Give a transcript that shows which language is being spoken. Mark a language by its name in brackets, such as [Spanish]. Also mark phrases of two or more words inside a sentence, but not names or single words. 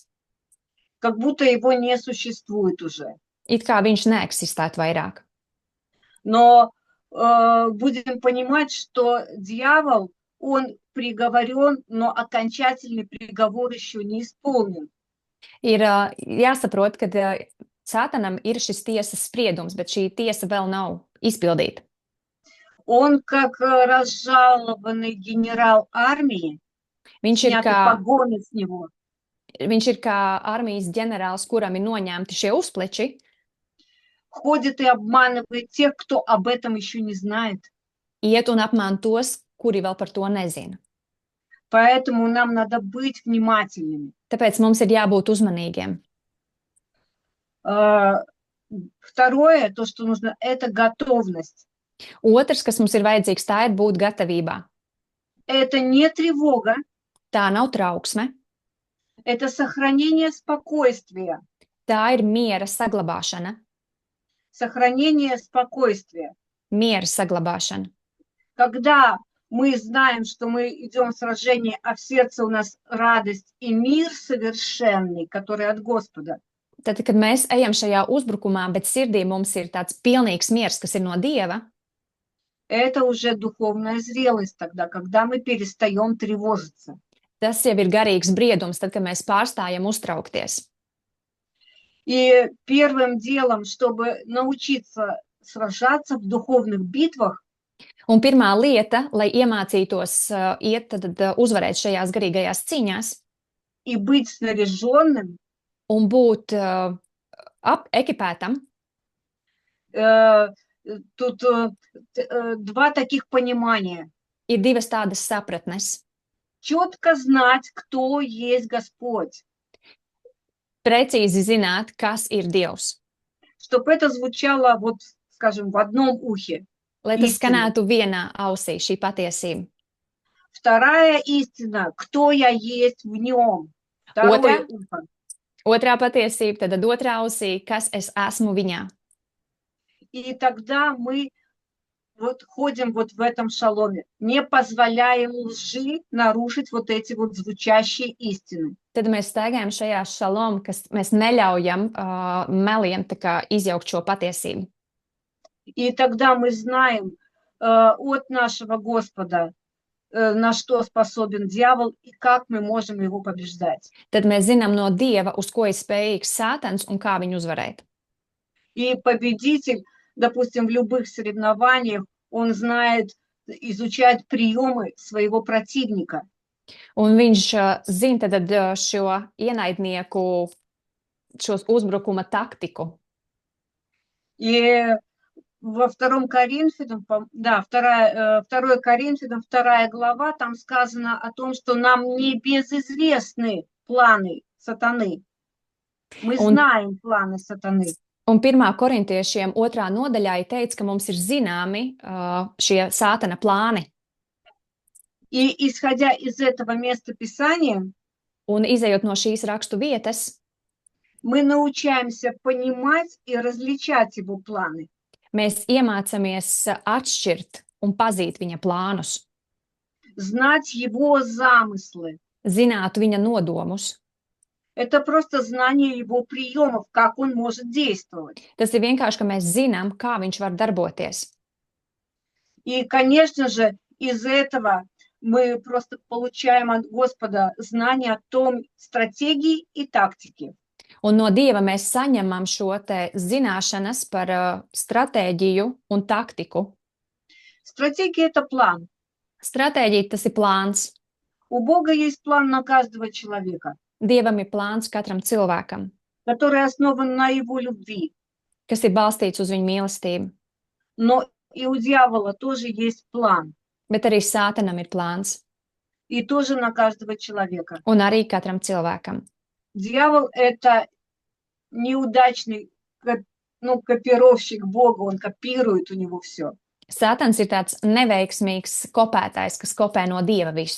[Russian] Как будто его не существует уже. [Latvian] It kā viņš neeksistētu vairāk. [Russian] Но будем понимать, что дьявол, он приговорен, но окончательный приговор еще не исполнен. [Latvian] Ir jāsaprot, ka sātanam ir šis tiesas spriedums, bet šī tiesa vēl nav izpildīta. [Russian] Он как разжалованный генерал армии, [Latvian] Viņš ir [Russian] сняты [Latvian] kā, [Russian] погоны с него. [Latvian] viņš ir kā armijas ģenerālis, kuram ir noņemti šie uzpleči, [Russian] Ходит и обманывает тех, кто об этом еще не знает. [Latvian] iet un apmāna tos, kuri vēl par to nezina. [Russian] Поэтому нам надо быть внимательными. [Latvian] Tāpēc mums ir jābūt uzmanīgiem. [Russian] Второе, то, что нужно, это готовность. [Latvian] Otrs, kas mums ir vajadzīgs, tā ir būt gatavībā. [Russian] Это не тревога, [Latvian] Tā nav trauksme, [Russian] это сохранение спокойствия, [Latvian] tā ir miera saglabāšana. [Russian] сохранение спокойствия. [Latvian] Miera saglabāšana. [Russian] Когда мы знаем, что мы идем в сражение, а в сердце у нас радость и мир совершенный, который от Господа, [Latvian] Tad, kad mēs ejam šajā uzbrukumā, bet sirdī mums ir tāds pilnīgs miers, kas ir no Dieva, [Russian] это уже духовная зрелость тогда, когда мы перестаем тревожиться. [Latvian] tas jau ir garīgs briedums, tad, kad mēs pārstājam uztraukties. [Russian] И первым делом, чтобы научиться сражаться в духовных битвах, [Latvian] Un pirmā lieta, lai iemācītos iet, tad uzvarēt šajās garīgajās cīņās [Russian] и быть снаряженным, [Latvian] un būt ekipētam, [Russian] тут два таких понимания. [Latvian] ir divas tādas sapratnes. [Russian] Четко знать, кто есть Господь. [Latvian] Precīzi zināt, kas ir Dievs. [Russian] Чтобы это звучало, вот, скажем, в одном ухе. [Latvian] Lai tas [Russian] Истина. [Latvian] skanētu vienā ausī, šī patiesība. [Russian] Вторая истина, кто я есть в нем. Второе [Latvian] Otrā? [Russian] ухо. [Latvian] Otrā patiesība, tad otrā ausī, kas es esmu viņā. [Russian] И тогда мы вот ходим вот в этом шаломе, не позволяем лжи нарушить вот эти вот звучащие истины. [Latvian] Tad mēs staigājam šajā šalom, kas mēs neļaujam meliem tā kā izjaukt šo patiesību. [Russian] И тогда мы знаем от нашего Господа, на что способен дьявол и как мы можем его побеждать. [Latvian] Tad mēs zinām no Dieva, uz ko ir spējīgs Sātans un kā viņu uzvarēt. [Russian] И победитель, допустим, в любых соревнованиях, он знает, изучает приемы своего противника. [Latvian] Un viņš zina tad šo ienaidnieku, šos uzbrukuma taktiku. [Russian] И во 2 Коринфянам, да, 2 Коринфянам, 2 глава, там сказано о том, что нам не безызвестны планы сатаны. Мы знаем планы сатаны. [Latvian] Un 1. korintiešiem 2. nodaļā ir teikts, ka mums ir zināmi šie Sātana plāni. [Russian] И исходя из этого места Писания, [Latvian] Un izejot no šīs rakstu vietas, [Russian] мы научаемся понимать и различать его планы. [Latvian] mēs iemācāmies atšķirt un pazīt viņa plānus, [Russian] Знать его замыслы. [Latvian] zināt viņa nodomus. [Russian] Это просто знание его приемов, как он может действовать. [Latvian] Tas ir vienkārši, ka mēs zinām, kā viņš var darboties. [Russian] И, конечно же, из этого мы просто получаем от Господа знания о том стратегии и тактике. [Latvian] Un no Dieva mēs saņemam šo te zināšanas par stratēģiju un taktiku. [Russian] Стратегия – это план. [Latvian] Stratēģija tas ir plāns. [Russian] У Бога есть план на каждого человека, [Latvian] Dievam ir plāns katram cilvēkam, [Russian] который основан на его любви. [Latvian] kas ir balstīts uz viņa mīlestību. [Russian] Но и у дьявола тоже есть план. [Latvian] Bet arī Sātanam ir plāns. [Russian] И тоже на каждого человека. [Latvian] Un arī katram cilvēkam. [Russian] Дьявол – это неудачный копировщик Бога, он копирует у него все. [Latvian] Sātans ir tāds neveiksmīgs kopētājs, kas kopē no Dieva visu.